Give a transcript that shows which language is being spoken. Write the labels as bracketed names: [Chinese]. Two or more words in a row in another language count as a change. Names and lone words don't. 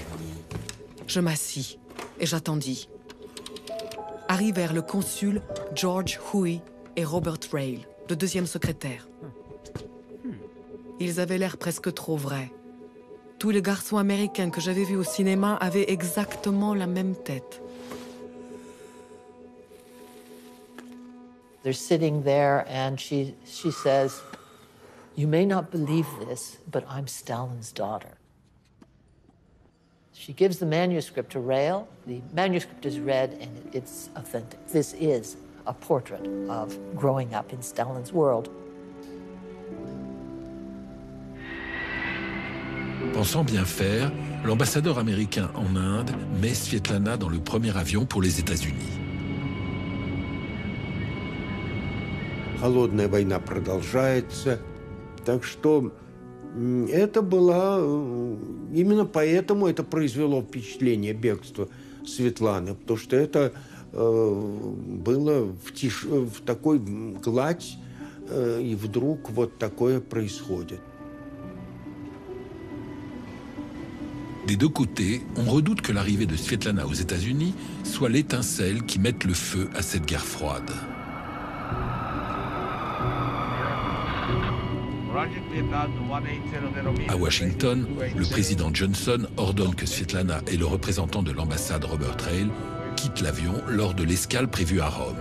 [French] Je m'assis et j'attendis. Arrivèrent le consul George Huey et Robert Rale, le 2e secrétaire. Ils avaient l'air presque trop vrais. Tous les garçons américains que j'avais vus au cinéma avaient exactement la même tête. [English] They're sitting there and she says, you may not believe this, but I'm Stalin's daughter. She gives the manuscript to Rael. The manuscript is read and it's authentic. This is a portrait of growing up in Stalin's world. [French] Pensant bien faire, l'ambassadeur américain en Inde met Svetlana dans le premier avion pour les États-Unis. [Russian] Холодная война продолжается, так что это было, именно поэтому это произвело впечатление бегства Светланы, потому что это было в такой гладь, и вдруг вот такое происходит. [French] Des deux côtés, on redoute que l'arrivée de Svetlana aux États-Unis soit l'étincelle qui mette le feu à cette guerre froide. À Washington, le président Johnson ordonne que Svetlana et le représentant de l'ambassade Robert Rael quittent l'avion lors de l'escale prévue à Rome.